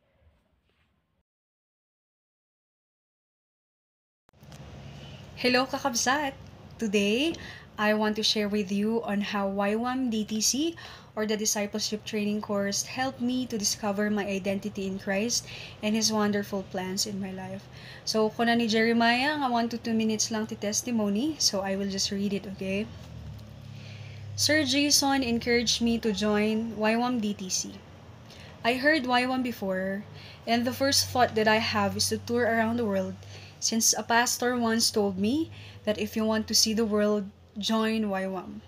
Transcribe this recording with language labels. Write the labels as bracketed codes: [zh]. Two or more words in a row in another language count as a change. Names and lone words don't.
[en] Hello kakabsat! Today, I want to share with you on how YWAM DTC or the Discipleship Training Course helped me to discover my identity in Christ and His wonderful plans in my life. So, [ilo] kuna ni Jeremiah, nga [en] 1 to 2 minutes [ilo] lang ti [en] testimony, so I will just read it, okay? Sir Jason encouraged me to join YWAM DTC. I heard YWAM before, and the first thought that I have is to tour around the world, since a pastor once told me that if you want to see the world, join YWAM.